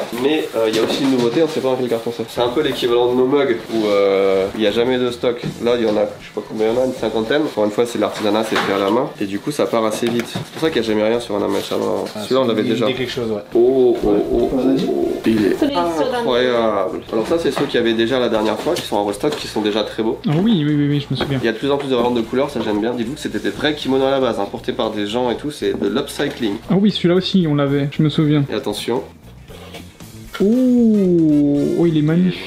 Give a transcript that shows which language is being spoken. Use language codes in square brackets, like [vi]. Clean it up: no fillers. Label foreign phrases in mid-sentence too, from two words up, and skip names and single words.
[fr] Mais il y a aussi une nouveauté, on sait pas dans quel carton c'est. C'est un peu l'équivalent de nos mugs où il n'y a jamais de stock. Là, il y en a, je sais pas combien il y en a, une cinquantaine. Encore une fois, c'est l'artisanat, c'est fait à la main. Et du coup, ça part assez vite. C'est pour ça qu'il n'y a jamais rien sur un Amashama. Celui-là, on l'avait déjà. quelque chose, ouais. Oh, il est [ja] それ一緒だね。 [fr] incroyable. Alors ça, c'est ceux qu'il y avait déjà la dernière fois, qui sont en restock, qui sont déjà très beaux. Ah oui, je me souviens. Il y a de plus en plus de variantes de couleurs, ça j'aime bien. Dites-vous que c'était des vrais kimonos à la base, importés par des gens et tout, c'est de l'upcycling. Ah oui, celui-là aussi, on l'avait, je me souviens. Et attention, Oh, il est magnifique.